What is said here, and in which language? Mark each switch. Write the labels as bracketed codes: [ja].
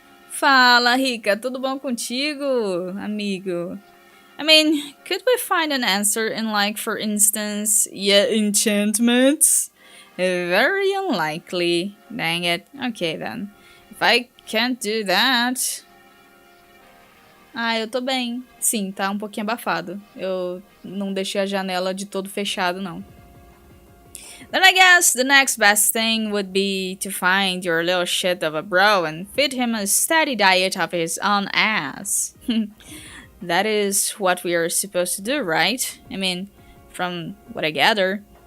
[pt] Fala, Rica, tudo bom contigo, amigo? [en] I mean, could we find an answer in, like, for instance, enchantments? Very unlikely. Dang it. Okay then. If I can't do that... [pt] Ah, eu tô bem. Sim, tá um pouquinho abafado. Eu não deixei a janela de todo fechado, não. [en] Then I guess the next best thing would be to find your little shit of a bro and feed him a steady diet of his own ass. That is what we are supposed to do, right? I mean, from what I gather.